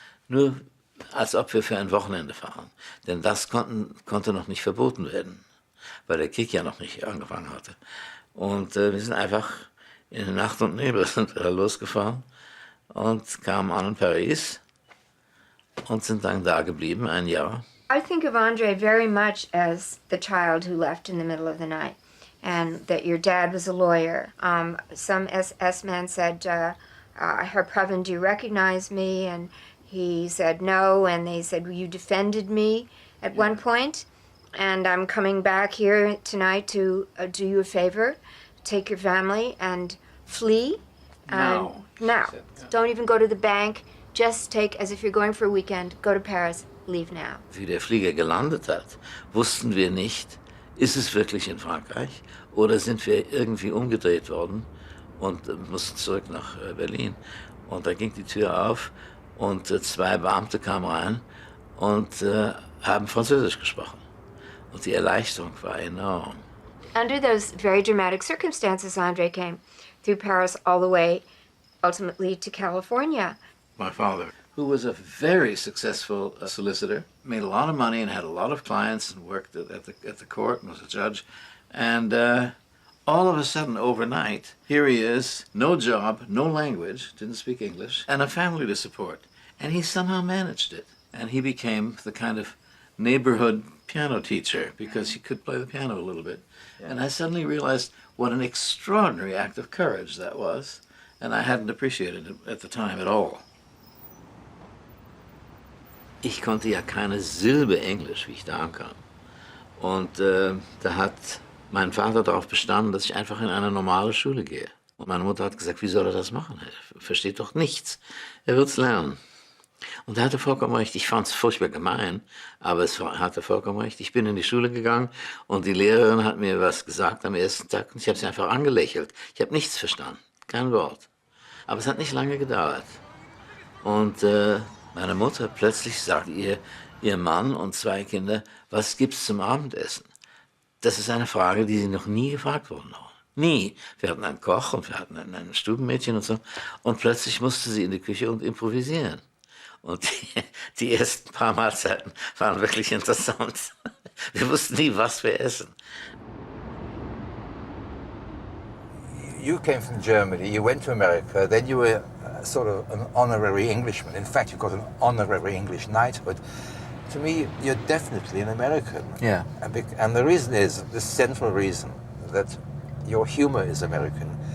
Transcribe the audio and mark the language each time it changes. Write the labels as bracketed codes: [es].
[de] Nur als ob wir für ein Wochenende fahren. Denn das konnte noch nicht verboten werden, weil der Krieg ja noch nicht angefangen hatte. Und wir sind einfach in Nacht und Nebel sind wir losgefahren und kamen an in Paris und sind dann da geblieben, ein Jahr. [en] I think of André very much as the child who left in the middle of the night, and that your dad was a lawyer. Some SS man said, Herr Previn, do you recognize me? And he said no, and they said, well, you defended me at one point, and I'm coming back here tonight to do you a favor, take your family and flee. No. Now. Don't even go to the bank, just take, as if you're going for a weekend, go to Paris, leave now. [de] Wie der Flieger gelandet hat, wussten wir nicht, ist es wirklich in Frankreich oder sind wir irgendwie umgedreht worden und mussten zurück nach Berlin. Und da ging die Tür auf und zwei Beamte kamen rein und haben Französisch gesprochen. Und die Erleichterung war enorm. [en] Under those very dramatic circumstances, André came through Paris all the way ultimately to California. My father, who was a very successful solicitor, made a lot of money and had a lot of clients and worked at the court and was a judge. And all of a sudden, overnight, here he is, no job, no language, didn't speak English, and a family to support. And he somehow managed it. And he became the kind of neighborhood piano teacher because he could play the piano a little bit. Yeah. And I suddenly realized what an extraordinary act of courage that was. And I hadn't appreciated it at the time at all. [de] Ich konnte ja keine Silbe Englisch, wie ich da ankam. Und da hat mein Vater darauf bestanden, dass ich einfach in eine normale Schule gehe. Und meine Mutter hat gesagt, wie soll er das machen? Er versteht doch nichts. Er wird's lernen. Und er hatte vollkommen recht. Ich fand es furchtbar gemein, aber er hatte vollkommen recht. Ich bin in die Schule gegangen und die Lehrerin hat mir was gesagt am ersten Tag und ich habe sie einfach angelächelt. Ich habe nichts verstanden, kein Wort. Aber es hat nicht lange gedauert. Und meine Mutter plötzlich sagt ihr Mann und 2 Kinder, was gibt's zum Abendessen? Das ist eine Frage, die sie noch nie gefragt wurden. Nie. Wir hatten einen Koch und wir hatten ein Stubenmädchen und so. Und plötzlich musste sie in die Küche und improvisieren. Und die ersten paar Mahlzeiten waren wirklich interessant. Wir wussten nie, was wir essen. [en] You came from Germany, you went to America, then you were sort of an honorary Englishman. In fact, you got an honorary English knighthood. To me, you're definitely an American. Yeah. And the reason is, the central reason, that your humor is American.